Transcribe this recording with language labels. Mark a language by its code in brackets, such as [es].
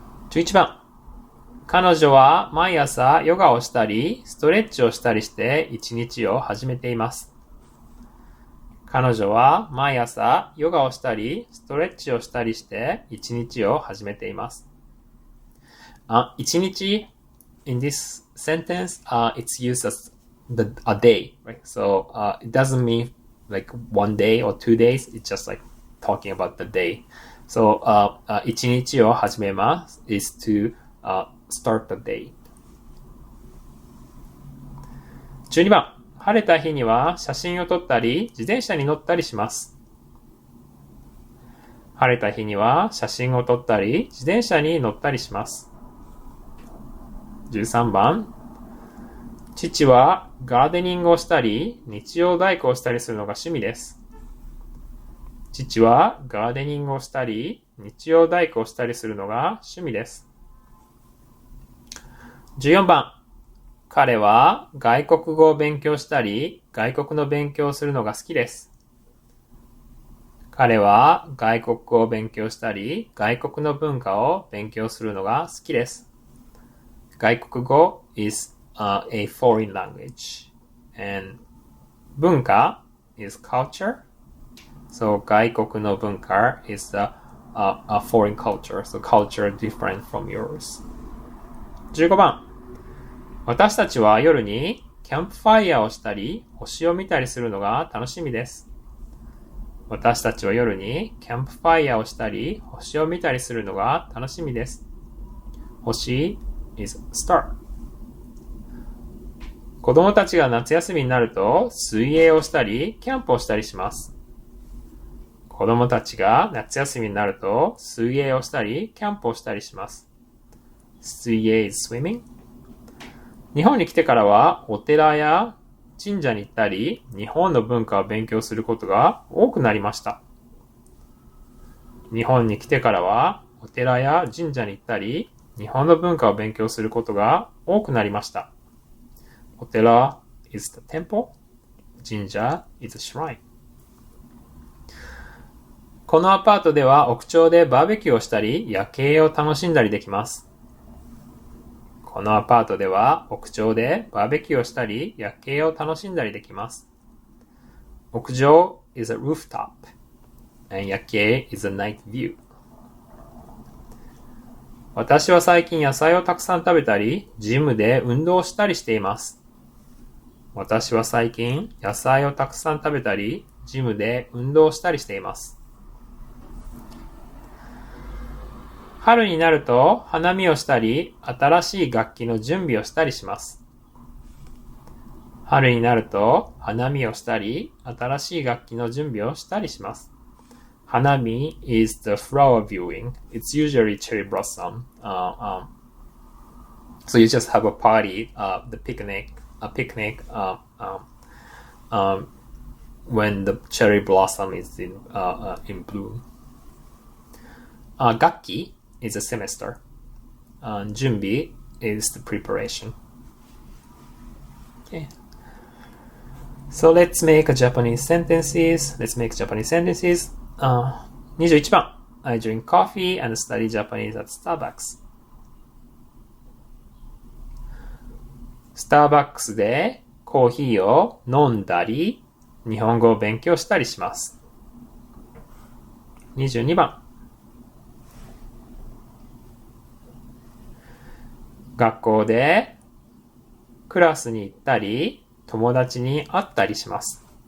[ja] 11番、彼女は毎朝ヨガをしたりストレッチをしたりして一日を始めています。彼女は毎朝ヨガをしたりストレッチをしたりして一日を始めています。 [en] 一日 in this sentence, it's used as a day, right? So it doesn't mean like 1 day or 2 days. It's just like talking about the day. So [ja] 一日を始めます [en] is to start the day. [ja] 12番、晴れた日には写真を撮ったり自転車に乗ったりします。晴れた日には写真を撮ったり自転車に乗ったりします。13番、父はガーデニングをしたり、日曜大工をしたりするのが趣味です。父はガーデニングをしたり、日曜大工をしたりするのが趣味です。 14番。彼は外国語を勉強したり、外国の勉強をするのが好きです。彼は外国語を勉強したり、外国の文化を勉強するのが好きです。 [en] 外国語 is a foreign language and 文化 is culture. So [ja] 外国の文化 [en] is a foreign culture. So culture different from yours. [ja] 15番。私たちは夜にキャンプファイヤーをしたり、星を見たりするのが楽しみです。私たちは夜にキャンプファイヤーをしたり、星を見たりするのが楽しみです。 [en] 星 is star. [ja] 子供たちが夏休みになると水泳をしたり、キャンプをしたりします。子供たちが夏休みになると水泳をしたり、キャンプをしたりします。 [en] 水泳 is swimming. [ja] 日本に来てからはお寺や神社に行ったり、日本の文化を勉強することが多くなりました。日本に来てからはお寺や神社に行ったり、日本の文化を勉強することが多くなりました。 [en] お寺 is the temple. 神社 is a shrine. [ja] このアパートでは屋上でバーベキューをしたり、夜景を楽しんだりできます。このアパートでは屋上でバーベキューをしたり、夜景を楽しんだりできます。 [en] 屋上 is a rooftop and 夜景 is a night view. [ja] 私は最近野菜をたくさん食べたり、ジムで運動したりしています。私は最近野菜をたくさん食べたり、ジムで運動したりしています。春になると花見をしたり、新しい楽器の準備をしたりします。春になると花見をしたり、新しい楽器の準備をしたりします。 [en] 花見 is the flower viewing. It's usually cherry blossom. So you just have a party, a picnic when the cherry blossom is in bloom. 楽器is a semester. 準備 is the preparation. Okay. So let's make Japanese sentences. 21番 I drink coffee and study Japanese at Starbucks. [ja] スターバックスでコーヒーを飲んだり、日本語を勉強したりします。 22番学校でクラスに行ったり、友達に会ったりします。